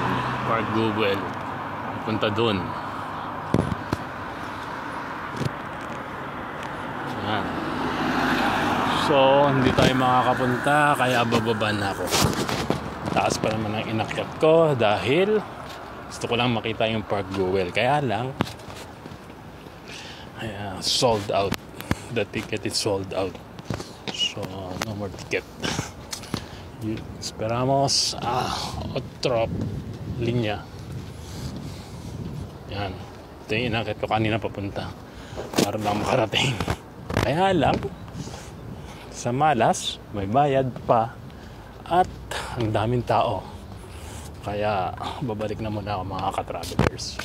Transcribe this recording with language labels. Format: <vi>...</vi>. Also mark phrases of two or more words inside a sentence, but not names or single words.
<tl>Park Bruegel. Punta dun. Yan. So, hindi tayo makakapunta, kaya bababa na ako. Taas pa naman ang inakyat ko dahil gusto ko lang makita yung Park Bruegel. Kaya lang,</tl> <en>sold out. The ticket is sold out. So, no more ticket.</en> <es>Esperamos otra linya.</es> <tl>Yan. Ito yung inakit ko kanina papunta para lang makarating. Kaya lang sa malas may bayad pa at ang daming tao. Kaya babalik na muna ako mga ka-travelers.</tl>